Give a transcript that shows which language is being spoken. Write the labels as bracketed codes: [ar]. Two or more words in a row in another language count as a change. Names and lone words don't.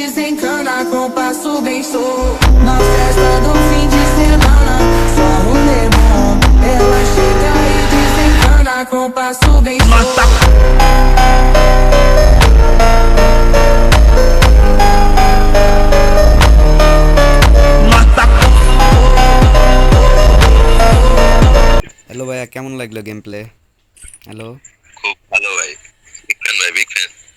[pt] desencana com passo bem solto. Na festa do fim de semana, só rolê bom. Ela chega e desencana com passo bem solto. [bn] হ্যালো ভাইয়া, কেমন লাগলো [en] game play? [bn] হ্যালো। খুব ভালো ভাই, [en] big fan [bn] ভাই, [en] big fan.